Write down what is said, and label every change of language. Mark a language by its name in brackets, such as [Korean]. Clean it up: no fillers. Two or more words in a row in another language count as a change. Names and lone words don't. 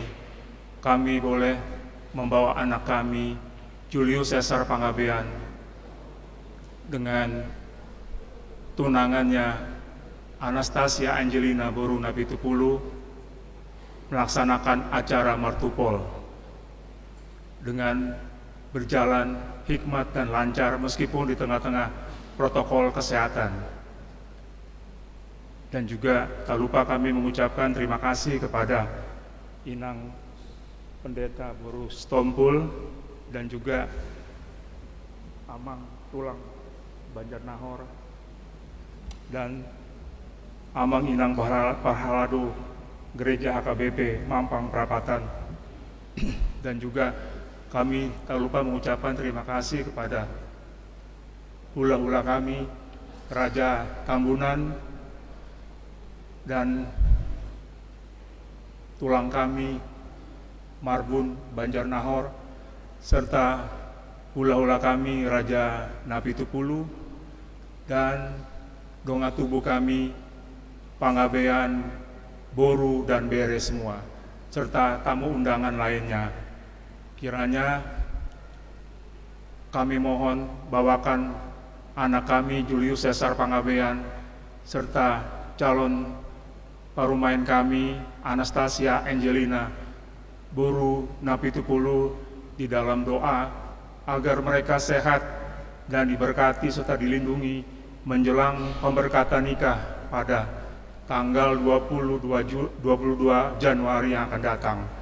[Indonesian] Kami boleh membawa anak kami, Julius Caesar Panggabean, dengan tunangannya Anastasia Angelina Boru Napitupulu melaksanakan acara martupol dengan berjalan hikmat dan lancar meskipun di tengah-tengah protokol kesehatan. Dan juga tak lupa kami mengucapkan terima kasih kepada Inang Pendeta Boru Stompul dan juga Amang Tulang Banjarnahor dan [Batak Toba] Amang Inang Pahaladu [Indonesian] Gereja HKBP Mampang Perapatan. Dan juga kami tak lupa mengucapkan terima kasih kepada hula-hula kami, Raja Tambunan, dan tulang kami, Marbun Banjarnahor, serta hula-hula kami, Raja Napitupulu, dan [Batak Toba] donga tubuh [Indonesian] kami, Pangabean, Boru, dan Bere semua, serta tamu undangan lainnya. Kiranya kami mohon bawakan anak kami Julius Caesar Pangabean serta calon parumain kami Anastasia Angelina Boru Napitupulu di dalam doa agar mereka sehat dan diberkati serta dilindungi menjelang pemberkatan nikah pada tanggal 22 Januari yang akan datang.